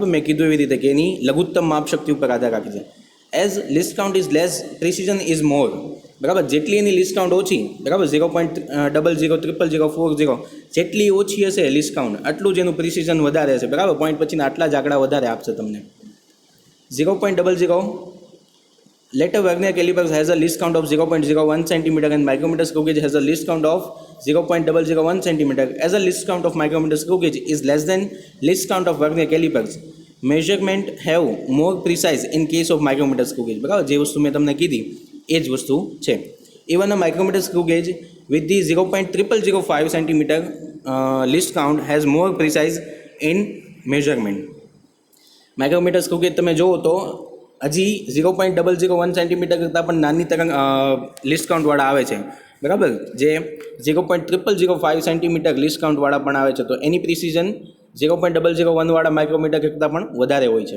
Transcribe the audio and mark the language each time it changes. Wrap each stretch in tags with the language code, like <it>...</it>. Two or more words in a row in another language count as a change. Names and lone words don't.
<gu>મેં કીધું એવી રીતે કે એની લઘુત્તમ માપશક્તિ ઉપર આધાર રાખે છે.</gu> <en>as least count is less, precision is more,</en> <gu>બરાબર. જેટલી એની</gu> <en>least count</en> <gu>ઓછી, બરાબર, 0.000040, જેટલી ઓછી હશે</gu> <en>least count</en> <gu>આટલું જ એનું પ્રિસિઝન વધારે હશે, બરાબર. પોઈન્ટ પછીના આટલા જ આંકડા વધારે આપશે તમને.</gu> <en>0.00 later Vernier calipers has a list count of 0.01 centimeter and micrometer screw gauge has a list count of 0.001 centimeter. As a list count of micrometer screw gauge is less than list count of Vernier calipers, measurement have more precise in case of micrometer screw gauge,</en> <gu>બરાબર. જે વસ્તુ મેં તમને કીધી એ જ વસ્તુ છે.</gu> <en>Even a micrometer screw gauge with the 0.0005 centimeter list count has more precise in measurement. micrometer screw gauge</en> <gu>તમે જુઓ તો હજી 0.001 સેન્ટીમીટર કરતાં પણ નાની તરંગ</gu> <en>least countવાળા</en> <gu>આવે છે, બરાબર. જે 0.0005 સેન્ટીમીટર</gu> <en>least countવાળા</en> <gu>પણ આવે છે, તો એની પ્રિસિઝન 0.001 વાળા માઇક્રોમીટર કરતાં પણ વધારે હોય છે.</gu>